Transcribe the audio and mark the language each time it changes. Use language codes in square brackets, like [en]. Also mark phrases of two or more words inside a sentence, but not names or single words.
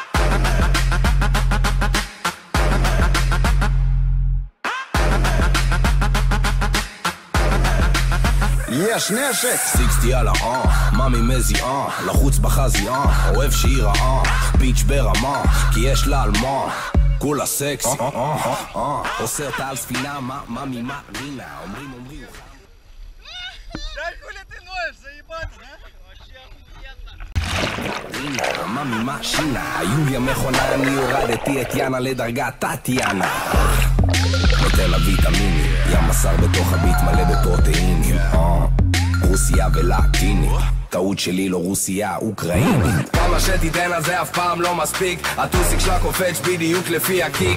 [he] יש נשק 60 על מאמי מזיעה לחוץ בחזייה אוהב שהיא רעה ביץ' ברמה כי יש לה על מה כולה סקסי עושה אותה על ספינה מאמי רינה אומרים [ru] Да хули ты ноешь, заебаться, да? Вообще охуенно. [he] רינה מאמי מה שינה יוליה מכונה אני הורדתי את יאנה לדרגת טטיאנה נותן לה ויטמינים ים מסר בתוך הביט מלא בפרוטאינים רוסיה ולטינית טעות שלי לא רוסיה אוקראינית. כמה שתיתן על זה אף פעם לא מספיק. הטוסיק שלה קופץ בדיוק לפי הקיק.